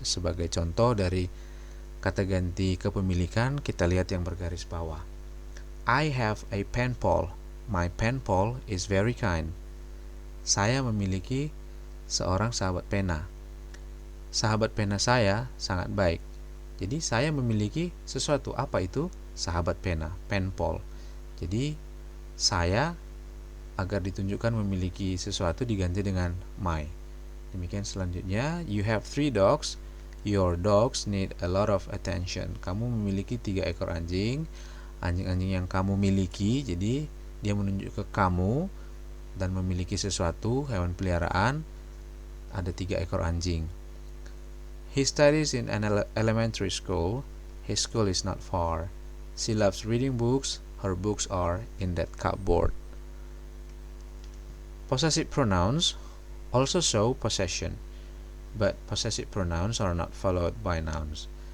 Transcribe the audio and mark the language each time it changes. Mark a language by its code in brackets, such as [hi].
[id] Sebagai contoh dari kata ganti kepemilikan, kita lihat yang bergaris bawah. [en] I have a pen pal. My pen pal is very kind. [id] Saya memiliki seorang sahabat pena. Sahabat pena saya sangat baik. Jadi saya memiliki sesuatu. Apa itu? Sahabat pena, pen pal. Jadi saya agar ditunjukkan memiliki sesuatu diganti dengan my. Demikian selanjutnya, [en] you have 3 dogs. Your dogs need a lot of attention. [id] Kamu memiliki 3 ekor anjing. Anjing-anjing yang kamu miliki, jadi dia menunjuk ke kamu dan memiliki sesuatu, hewan peliharaan. Ada 3 ekor anjing. [en] He studies in an elementary school. His school is not far. She loves reading books. Her books are in that cupboard. Possessive pronouns also show possession, but possessive pronouns are not followed by nouns.